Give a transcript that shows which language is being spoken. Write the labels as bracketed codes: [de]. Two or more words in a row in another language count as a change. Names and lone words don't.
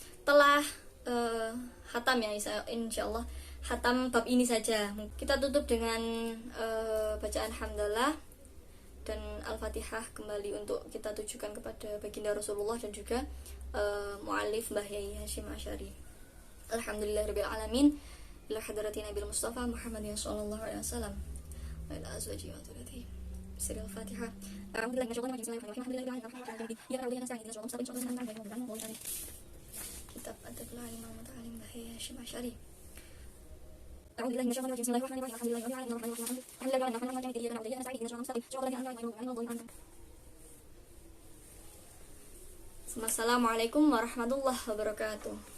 [id] Telah hatam ya, insyaallah hatam bab ini saja. Kita tutup dengan bacaan hamdalah dan Al-Fatihah kembali untuk kita tujukan kepada baginda Rasulullah dan juga mu'alif Mbah Yai Hasyim Asy'ari. [ar] الحمد لله رب العالمين، إلى حضرة النبي المصطفى محمد صلى الله عليه وسلم وإلى أزواجه وذرياته. بسم الله الفاتحة. [id] Alhamdulillah, kitab Adabul Alim wal Muta'allim Bahya Hasyim Asy'ari. [ar] أعوذ بالله من الشيطان الرجيم. بسم الله الرحمن الرحيم. الحمد لله رب العالمين الرحمن الرحيم الحمد لله رب العالمين إياك نعبد وإياك نستعين اهدنا الصراط المستقيم صراط الذين أنعمت عليهم غير المغضوب عليهم. السلام عليكم ورحمة الله وبركاته.